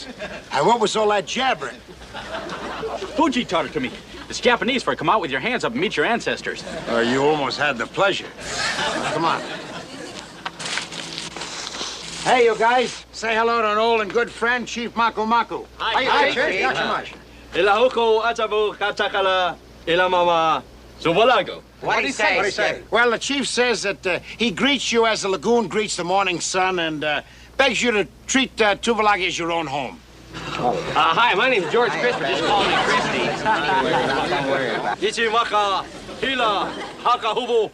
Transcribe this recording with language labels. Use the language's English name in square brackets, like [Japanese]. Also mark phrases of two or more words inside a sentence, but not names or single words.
[English] What was all that jabbering? Fuji taught it to me. It's Japanese for come out with your hands up and meet your ancestors. You almost had the pleasure. Come on. Hey, you guys. Say hello to an old and good friend, Chief Maku. Hi, Chief. Yachimash. Ilahoko atabu katakala ilamama subalago. What do you say? Well, the chief says that he greets you as the lagoon greets the morning sun and begs you to treat Tuvalagi as your own home. Hi, my name's George Christopher. Just call me Christy. Ichimaka hila hakahubu.